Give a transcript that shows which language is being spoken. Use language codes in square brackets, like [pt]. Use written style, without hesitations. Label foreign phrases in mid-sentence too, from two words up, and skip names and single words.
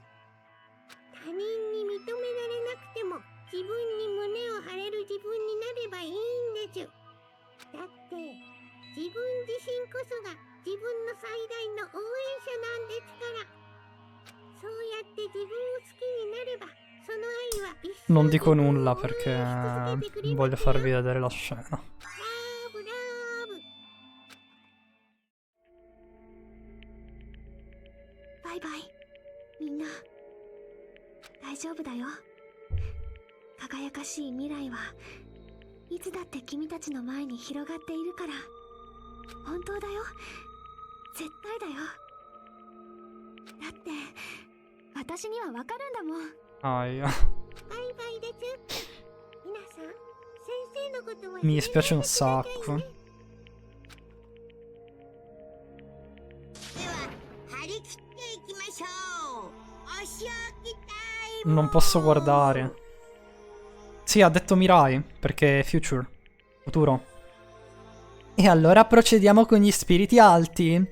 [ja] 他人に認められなくても自分に胸を張れる自分になればいいんです。だって自分自身こそが自分の最大の応援者なんですから。そうやって自分を好きになればその愛は一生 [it] Non dico [ja] 自分を [it] nulla [ja] 応援し [it] perché [ja] 続けてくれますよ。 [it] voglio farvi vedere la scena. [ja] ラブラブ。バイバイ。みんな、大丈夫だよ。輝かしい未来はいつだって君たちの前に広がっているから。本当だよ。絶対だよ。だって私にはわかるんだもん。 Aia. バイバイです。皆さん、先生のことは [it] Mi dispiace un [ja] 忘れないでください [it] sacco. [ja] ね。では、張り切っていきましょう。お仕置きタイム。 [it] Non posso guardare. Sì, ha detto Mirai, perché è future. Futuro. E allora procediamo con gli spiriti alti.